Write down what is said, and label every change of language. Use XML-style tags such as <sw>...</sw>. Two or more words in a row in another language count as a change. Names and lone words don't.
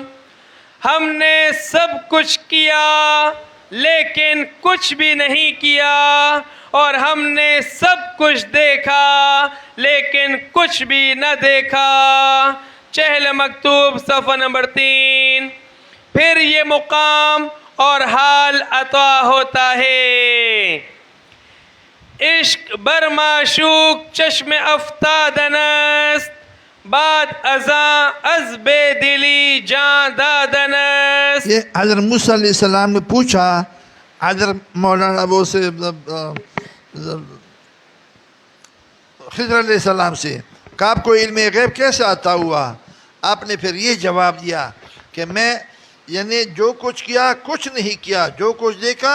<ur>ہم نے سب کچھ کیا لیکن کچھ بھی نہیں کیا، اور ہم نے سب کچھ دیکھا لیکن کچھ بھی نہ دیکھا. چہل مکتوب صفحہ نمبر 3. پھر یہ مقام اور حال عطا ہوتا ہے.</ur> <fa>عشق بر معشوق چشم افتادن است، بعد ازاں از بے دلی جان دادن است.</fa> <ur>یہ حضرت موسیٰ علیہ السلام نے پوچھا حضرت مولانا وہ سے خضر علیہ السلام سے کہ آپ کو علم غیب کیسے عطا ہوا؟ آپ نے پھر یہ جواب دیا کہ میں یعنی جو کچھ کیا کچھ نہیں کیا، جو کچھ دیکھا</ur>